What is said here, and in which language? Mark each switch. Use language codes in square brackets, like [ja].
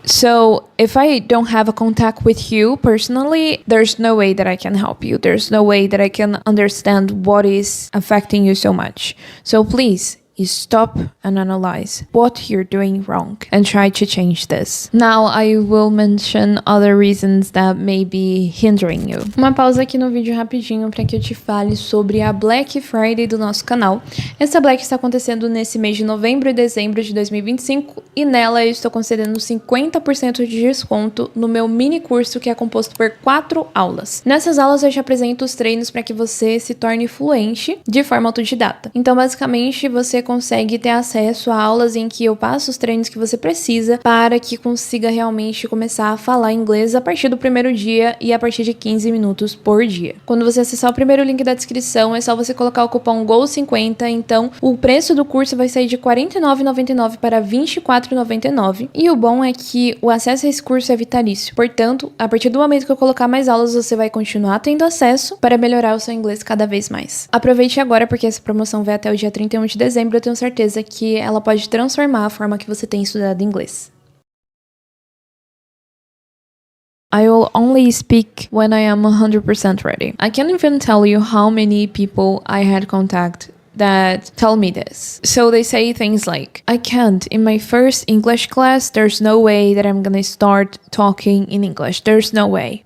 [en] So if I don't have a contact with you personally, there's no way that I can help you. There's no way that I can understand what is affecting you so much. So please, stop and analyze what you're doing wrong and try to change this. Now I will mention other reasons that may be hindering you. [pt] Uma pausa aqui no vídeo rapidinho para que eu te fale sobre a Black Friday do nosso canal. Essa Black está acontecendo nesse mês de novembro e dezembro de 2025 e nela eu estou concedendo 50% de desconto no meu mini curso, que é composto por 4 aulas. Nessas aulas eu te apresento os treinos para que você se torne fluente de forma autodidata. Então basicamente você consegue ter acesso a aulas em que eu passo os treinos que você precisa para que consiga realmente começar a falar inglês a partir do primeiro dia e a partir de 15 minutos por dia. Quando você acessar o primeiro link da descrição, é só você colocar o cupom GOL50, então o preço do curso vai sair de R$ 49,99 para R$ 24,99. E o bom é que o acesso a esse curso é vitalício. Portanto, a partir do momento que eu colocar mais aulas, você vai continuar tendo acesso para melhorar o seu inglês cada vez mais. Aproveite agora, porque essa promoção vai até o dia 31 de dezembro. Eu tenho certeza que ela pode transformar a forma que você tem estudado inglês. [en] I will only speak when I am 100% ready. I can't even tell you how many people I had contact that tell me this. So they say things like, I can't. In my first English class, there's no way that I'm gonna start talking in English. There's no way.